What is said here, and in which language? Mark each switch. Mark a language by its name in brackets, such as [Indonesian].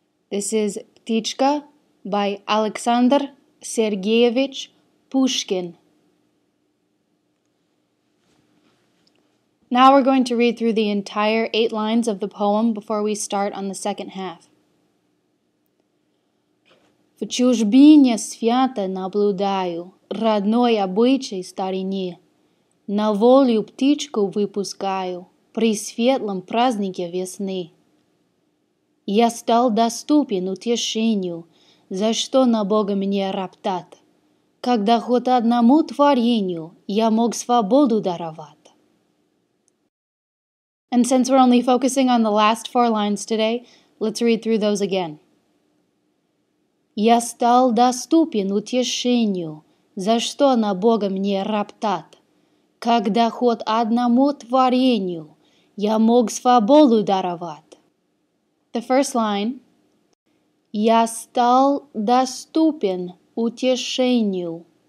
[English] This is Ptichka by Alexander Sergeyevich Pushkin. Now we're going to read through the entire 8 lines of the poem before we start on the second half. [Russian] В чужбине свято наблюдаю родной обычай старине. На волю птичку выпускаю при светлом празднике весны. Я стал доступен утешению, за что на Бога мне роптать, когда хоть одному творению я мог свободу даровать. [English] And since we're only focusing on the last 4 lines today, let's read through those again. [Russian] Я стал доступен утешению, за что на Бога мне роптать, когда хоть одному творению я мог свободу даровать. [English] The first line, [Russian] я стал доступен утешению.